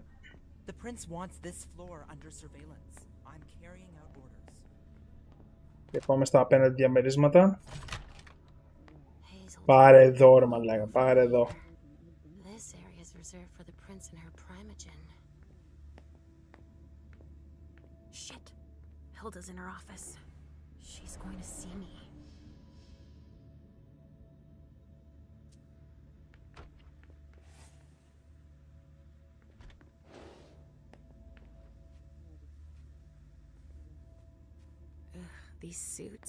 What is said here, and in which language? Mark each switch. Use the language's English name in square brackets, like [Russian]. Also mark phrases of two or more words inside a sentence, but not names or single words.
[English] The prince wants this floor under surveillance. I'm carrying out orders. [Greek] Και πάμε στα απέναντι διαμερίσματα. Πάρε εδώ ρε μαλάκα, πάρε εδώ. [English] This area is reserved for the prince and her primogen. Shit. Hilda's in her office. She's going to see me. These suits.